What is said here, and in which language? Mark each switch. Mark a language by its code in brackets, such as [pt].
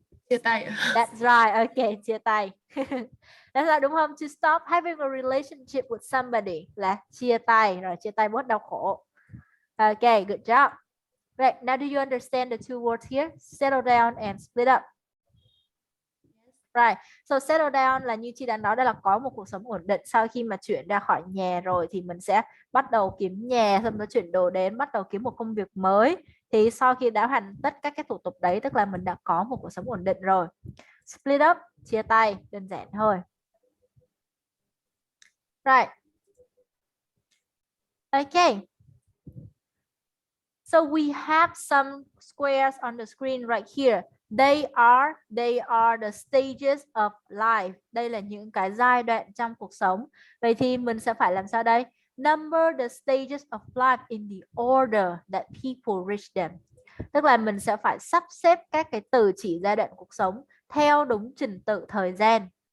[vi] Chia tay. [en] That's right. Okay, chia tay. That's right, đúng không? To stop having a relationship with somebody là chia tay, [vi] rồi chia tay bớt đau khổ. [en] Okay, good job. Right, now do you understand the two words here? Settle down and split up. [vi] Right, so settle down là như chị đã nói, đó là có một cuộc sống ổn định. Sau khi mà chuyển ra khỏi nhà rồi thì mình sẽ bắt đầu kiếm nhà, xong rồi chuyển đồ đến, bắt đầu kiếm một công việc mới. Thì sau khi đã hoàn tất các cái thủ tục đấy, tức là mình đã có một cuộc sống ổn định rồi. Split up, chia tay, đơn giản thôi. [en] Right. Okay. So we have some squares on the screen right here. They are the stages of life. [vi] Đây là những cái giai đoạn trong cuộc sống. Vậy thì mình sẽ phải làm sao đây? [en] Number the stages of life in the order that people reach them. [vi] Tức là mình sẽ phải sắp xếp các cái từ chỉ giai đoạn cuộc sống theo đúng trình tự thời gian.